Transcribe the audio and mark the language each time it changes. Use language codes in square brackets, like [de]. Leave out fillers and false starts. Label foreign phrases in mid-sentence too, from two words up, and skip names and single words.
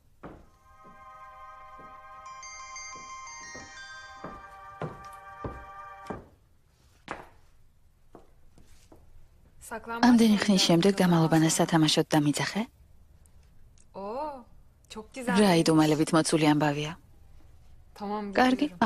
[tr] saklanmaç. [ka] ამდენი ხნის შემდეგ დამალობანას სათამაშოდ დამიძახე? [tr] Oo, çok güzel. [ka] რა იდუმალებით მოცული ამბავია. [tr] Tamam. [ka] კარგი, [tr] biliyorum.